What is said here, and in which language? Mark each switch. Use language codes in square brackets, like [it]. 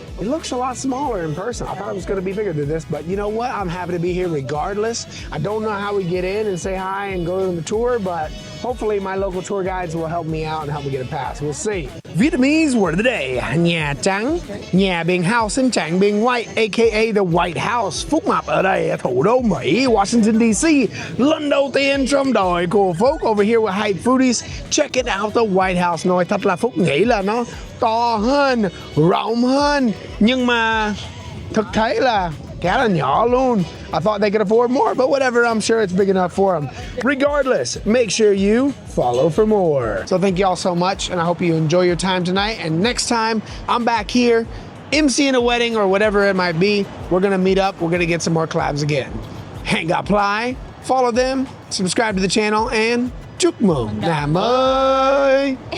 [en] It looks a lot smaller in person. I thought it was going to be bigger than this, but you know what? I'm happy to be here regardless. I don't know how we get in and say hi and go on the tour, but hopefully my local tour guides will help me out and help me get a pass. We'll see. Vietnamese word of the day. Nhà trắng. Nhà being house and trắng being white, aka the White House. [vi] Phúc Mập ở đây, thủ đô Mỹ, Washington D.C. Lần đầu tiên trong đời của Phúc [en] over here with Hype Foodies. Check it out, the White House. [vi] Nói thật là Phúc nghĩ là nó to hơn, rộng hơn, nhưng mà thực tế là khá là nhỏ luôn. [en] I thought they could afford more, but whatever, I'm sure it's big enough for them. Regardless, make sure you follow for more. So thank you all so much, and I hope you enjoy your time tonight. And next time I'm back here, emceeing a wedding or whatever it might be, we're gonna meet up, we're gonna get some more collabs again. Hang up, apply, follow them, subscribe to the channel, and [vi] chúc mừng năm mới.